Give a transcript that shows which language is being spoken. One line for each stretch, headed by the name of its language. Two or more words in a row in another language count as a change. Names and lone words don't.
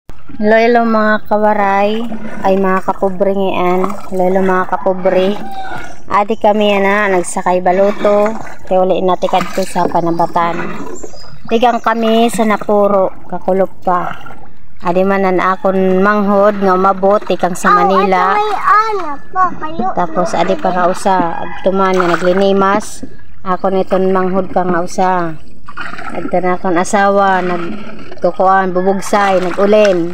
Waray: Hello mga kawaray, ay mga kapobre ngayon. Hello mga kapobre. Adi kami nagsakay baluto. Kaya uli natin kadto sa Panabatan. Tigang kami sa Napuro, kakulop pa. Adi manan akon manghod nga umabot ikang sa Manila. Tapos adi pa nga usa, tuman nga naglinimas. Ako niton manghod ka nga usa. Adto na akong asawa, nagkukuan, bubugsay, nag-ulen.